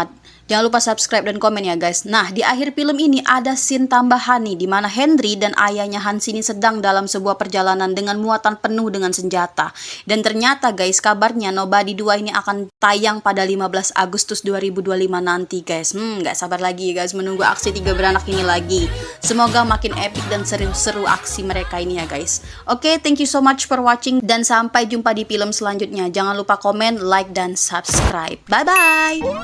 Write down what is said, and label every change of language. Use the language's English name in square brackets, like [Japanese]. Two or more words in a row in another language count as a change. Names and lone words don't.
[Indonesian] Jangan lupa subscribe dan komen ya guys. Nah, di akhir film ini ada scene tambahan nih, di mana Henry dan ayahnya Hans ini sedang dalam sebuah perjalanan dengan muatan penuh dengan senjata. Dan ternyata guys, kabarnya Nobody 2 ini akan tayang pada 15 Agustus 2025 nanti guys. Gak sabar lagi guys menunggu aksi tiga beranak ini lagi. Semoga makin epic dan seru-seru aksi mereka ini ya guys. Oke, [English] thank you so much for watching [Indonesian] dan sampai jumpa di film selanjutnya. Jangan lupa komen, like, dan subscribe. Bye-bye!